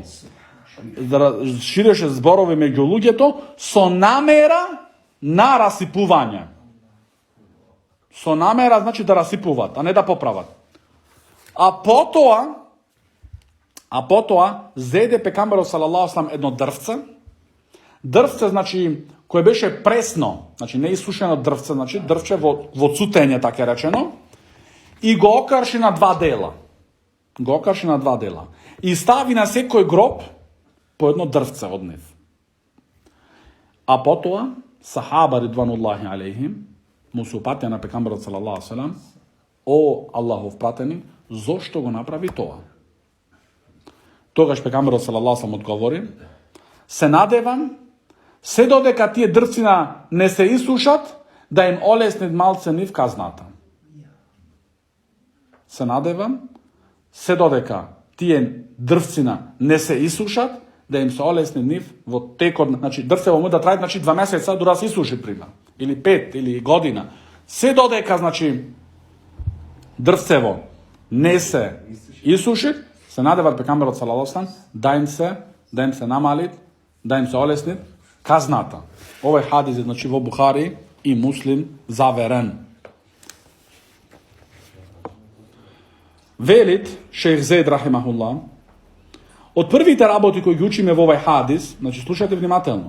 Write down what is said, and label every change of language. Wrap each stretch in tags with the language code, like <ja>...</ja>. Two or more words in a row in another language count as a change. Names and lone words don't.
<mk>Ширеше зборови меѓу луѓето со намера на расипување. Со намера, значи, да расипуваат, а не да поправат. А потоа зеде пекамберот</mk> <ar>صلى الله عليه وسلم</ar> <mk>едно дрвце, значи, кое беше пресно, значи не исушено дрвце, значи дрвче во цутење, така речено, и го окрши на два дела. И стави на секој гроб по едно дрвце од нив. А потоа сахаба</mk> <ar>رضوان الله عليهم</ar> <mk>му се упатија на пекамберот</mk> <ar>صلى الله عليه وسلم:</ar> <mk>о Аллахов пратеник, зошто го направи тоа? Тогаш пекамберот</mk> <ar>صلى الله عليه وسلم</ar> <mk>одговори: се надевам, се додека тие дрвцина не се исушат, да им олеснет малце нив казната. Се надевам, се додека тие дрвцина не се исушат, да им се олесни нив во текот, значи дрвцево му да трае, значи 2 месеца дура се исуши пример, или 5 или година. Се додека, значи, дрвцево не се исуши, се надеват пекамберот</mk> <ar>صلى الله عليه وسلم</ar> <mk>да им се намалит, да им се олесни казната. Овој хадис е, значи, во Бухари и Муслим заверен. Велит шейх Зейд рахимахуллах: Од првите работи кои ги учиме во овај хадис, значи слушајте внимателно.</mk>